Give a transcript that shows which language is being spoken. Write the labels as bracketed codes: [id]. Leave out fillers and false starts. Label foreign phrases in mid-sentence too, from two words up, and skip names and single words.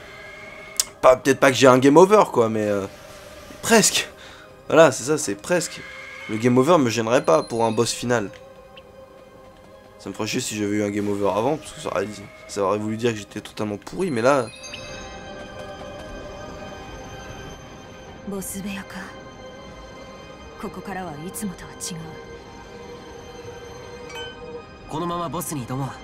[fr] Peut-être pas que j'ai un [en] game over, [fr] quoi, mais presque. Voilà, c'est ça, c'est presque. Le [en] game over [fr] me gênerait pas pour un boss final. Ça me ferait chier si j'avais eu un [en] game over [fr] avant, parce que ça aurait voulu dire que j'étais totalement pourri, mais là... [ja] Boss Beyaか。ここからはいつもとは違う。このままボスに挑もう。